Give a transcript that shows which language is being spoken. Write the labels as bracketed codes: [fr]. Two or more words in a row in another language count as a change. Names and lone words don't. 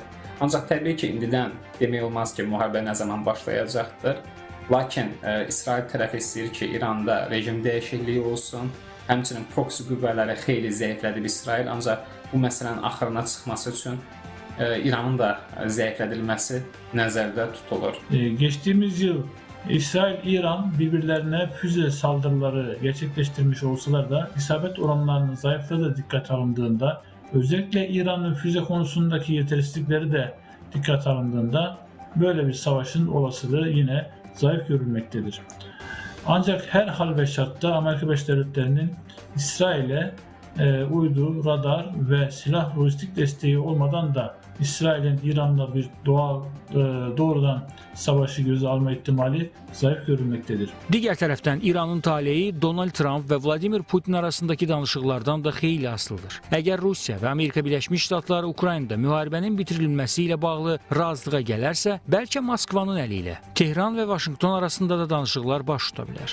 [az] Ancaq təbii ki, indidən demək olmaz ki, müharibə nə zaman başlayacaqdır. Lakin İsrail tərəfi istəyir ki, İranda rejim dəyişikliyi olsun. Həmçinin proksi qüvvələri xeyli zəiflədib İsrail, ancaq bu məsələnin axırına çıxması üçün İranın da zəiflədilməsi nəzərdə tutulur. [tr] Geçtiğimiz yıl İsrail-İran birbirlerine füze saldırıları gerçekleştirmiş olsalar da isabet oranlarının zayıfladığı dikkat alındığında, özellikle İran'ın füze konusundaki yetersizlikleri de dikkat alındığında böyle bir savaşın olasılığı yine zayıf görülmektedir. Ancak her hal ve şartta Amerika Birleşik Devletleri'nin İsrail'e uydu, radar ve silah lojistik desteği olmadan da İsrail'in İran'la bir doğrudan savaşı göze alma ihtimali zayıf görülməktedir. [az] Digər tərəfdən İranın taleyi Donald Trump və Vladimir Putin arasındakı danışıqlardan da xeyli asılıdır. Əgər Rusiya və Amerika Birləşmiş Ştatları Ukraynada müharibənin bitirilməsi ilə bağlı razılığa gələrsə, bəlkə Moskvanın əli ilə Tehran və Vaşinqton arasında da danışıqlar baş tuta bilər.